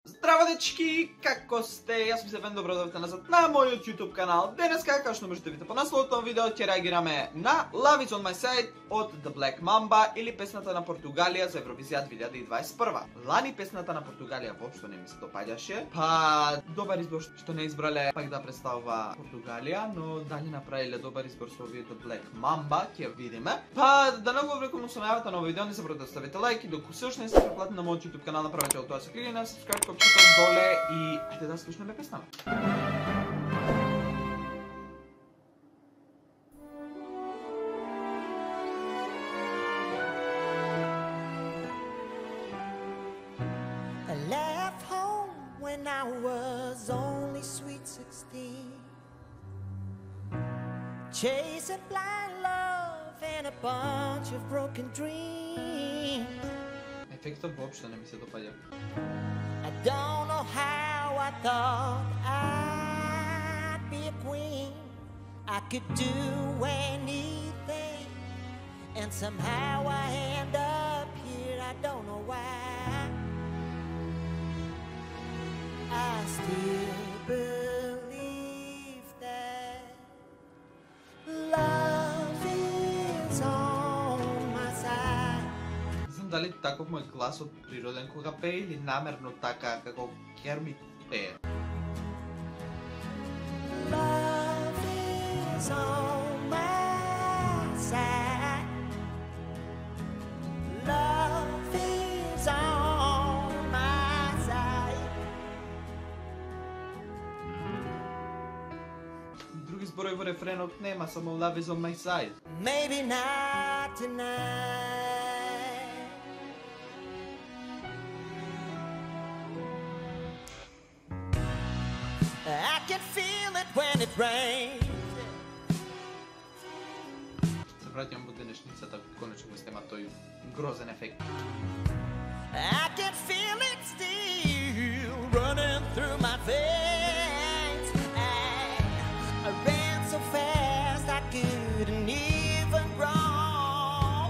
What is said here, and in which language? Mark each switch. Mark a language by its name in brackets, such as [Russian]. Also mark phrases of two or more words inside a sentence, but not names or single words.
[Macedonian] Здраво, дечки! Како сте? Јас сум Стефан, добро дојдовте назад на мојот YouTube канал. Денеска, како што можете видите по насловот на видео, ќе реагираме на Love is on my side од The Black Mamba или песната на Португалија за Евровизија 2021. Лани песната на Португалија воопшто не ми се допаѓаше. Па добар избор што не избрале пак да представува Португалија, но дали направиле добар избор со овие The Black Mamba, ќе видиме. Па да не го влекувам со најавата на овој видео, не забравете да ставите лайк и докато се уште не сте претплатени на мојот YouTube канал, направете тоа со кликање на subscribe копчето доле и ајде да слушнеме песната. [English] I left home when I was only sweet 16, chasing blind love and a bunch of broken dreams. [Macedonian] Ефектот воопшто не ми се допаѓа. [English] I don't know how I thought I'd be a queen. I could do anything, and somehow I end up here. I don't know why. I still believe that love is on my side. [Macedonian] Не знам дали таков мој гласот природен кога пее или намерно така како Кермит пее. [English] Love is on my side. Love is on my side. [Macedonian] Други зборови во рефренот нема, само Love is on my side. [English] Maybe not tonight. I can feel it when it rains. [Macedonian] Се враќам во денешницата, конечно го снема тој грозен ефект. [English] I can feel it still running through my veins. I ran so fast I couldn't even run.